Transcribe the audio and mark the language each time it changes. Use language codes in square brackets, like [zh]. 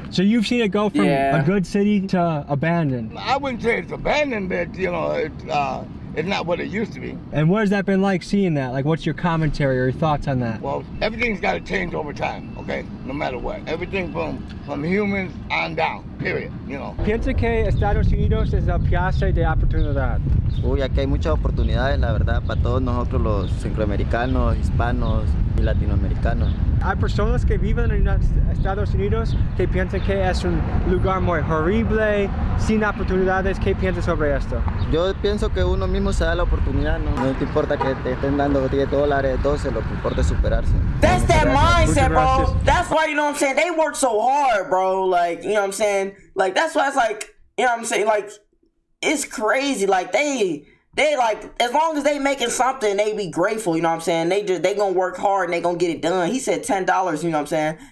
[en] So you've seen it go from a good city to abandoned. I wouldn't say it's abandoned, but you know, it's not what it used to be. And what has that been like seeing that? Like, what's your commentary or your thoughts on that? Well, everything's got to change over time, okay? No matter what. Everything from humans on down. period, you know. [es] Piensa que Estados Unidos es el piazza de oportunidad. Uy, aquí hay muchas oportunidades, la verdad, para todos nosotros los centroamericanos, hispanos y latinoamericanos. Hay personas que viven en Estados Unidos que piensan que es un lugar muy horrible, sin oportunidades. ¿Qué piensas sobre esto? Yo pienso que uno mismo se da la oportunidad, no te importa que te estén dando $10, $12, lo que importa es superarse. [en] That's that mindset, bro. That's why, you know what I'm saying, they work so hard, bro. Like, you know what I'm saying? Like, that's why it's like, you know what I'm saying? Like, it's crazy. Like, they like, as long as they making something, they be grateful, you know what I'm saying? They gonna work hard and they gonna get it done. He said $10, you know what I'm saying?